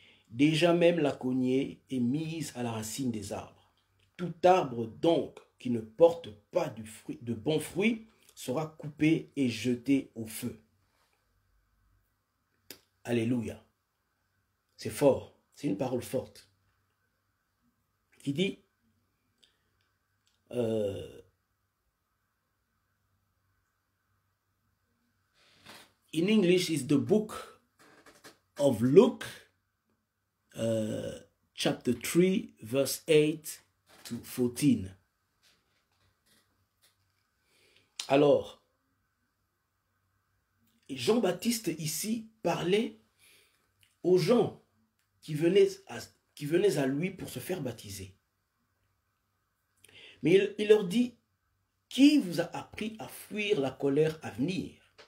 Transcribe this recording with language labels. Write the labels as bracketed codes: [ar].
[fr] Déjà même la cognée est mise à la racine des arbres. Tout arbre donc qui ne porte pas de bons fruits sera coupé et jeté au feu. » Alléluia. C'est fort, c'est une parole forte. Qui dit, [en] in English is the book of Luke, chapter 3, verse 8 to 14. [fr] Alors, Jean-Baptiste ici parlait aux gens qui venaient à lui pour se faire baptiser. Mais il leur dit, qui vous a appris à fuir la colère à venir?